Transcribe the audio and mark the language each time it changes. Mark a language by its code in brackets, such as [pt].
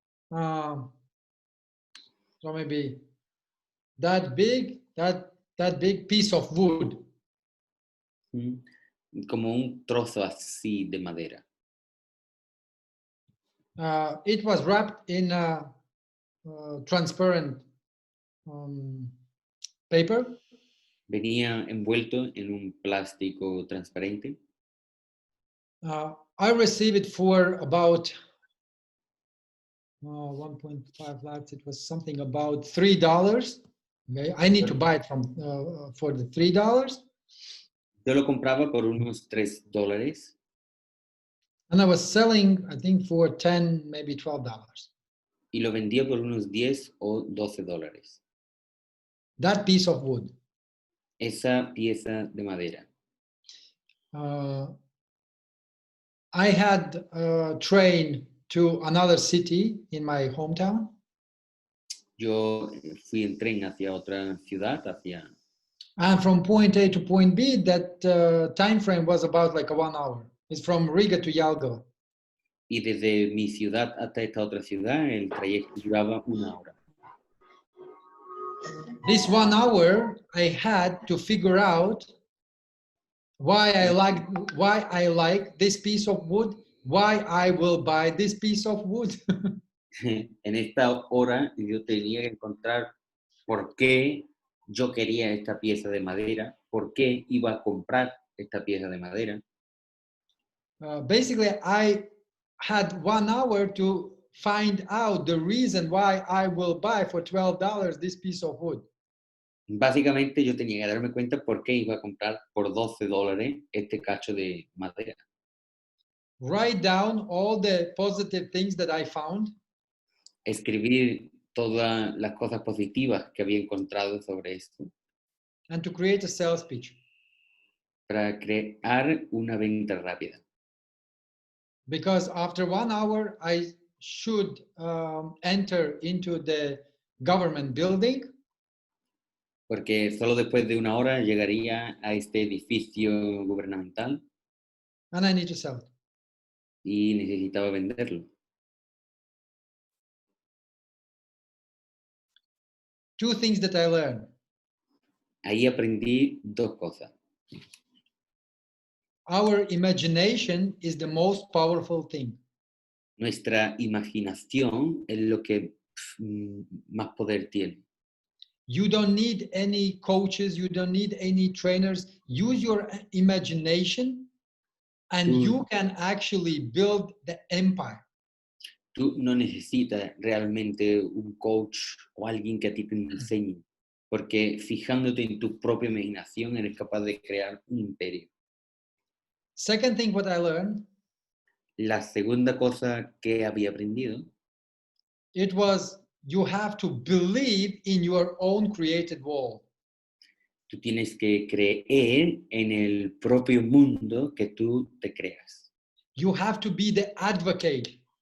[en] So maybe that big piece of wood. [es] Como un trozo así de madera. [en] It was wrapped in transparent paper. [es] Venía envuelto en un plástico transparente. [en] I received it for about 1.5 lakhs. It was something about $3. Okay, I need to buy it for the $3. [es] Yo lo compraba por unos $3. [en] And I was selling, I think, for $10, maybe $12. [es] Y lo vendía por unos $10 o $12. [en] That piece of wood. [es] Esa pieza de madera. [en] I had trained to another city in my hometown. [es] Yo fui en tren hacia otra ciudad, [en] And from point A to point B, that time frame was about like 1 hour. It's from Riga to Jelgava. [es] Y desde mi ciudad hasta esta otra ciudad, el trayecto duraba 1 hora. [en] This 1 hour, I had to figure out why I like this piece of wood, why I will buy this piece of wood. [es] En esta hora yo tenía que encontrar por qué yo quería esta pieza de madera, por qué iba a comprar esta pieza de madera. [en] Basically, I had 1 hour to find out the reason why I will buy for $12 this piece of wood. [es] Básicamente yo tenía que darme cuenta por qué iba a comprar por $12 este cacho de madera. [en] Write down all the positive things that I found. [es] Escribir todas las cosas positivas que había encontrado sobre esto. [en] And to create a sales pitch. [es] Para crear una venta rápida. [en] Because after 1 hour, I should enter into the government building. [es] Porque solo después de 1 hora llegaría a este edificio gubernamental. [en] And I need to sell it. [es] y necesitaba venderlo. [en] Two things that I learned. [es] Ahí aprendí dos cosas. [en] Our imagination is the most powerful thing. [es] Nuestra imaginación es lo que más poder tiene. [en] You don't need any coaches, you don't need any trainers. Use your imagination and you can actually build the empire. [es] Tú no necesitas realmente un coach o alguien que a ti te enseñe, porque fijándote en tu propia imaginación eres capaz de crear un imperio. [en] Second thing what I learned, [es] La segunda cosa que había aprendido, [en] it was you have to believe in your own created world. [es] tú tienes que creer en el propio mundo que tú te creas. [en] You have to be the advocate.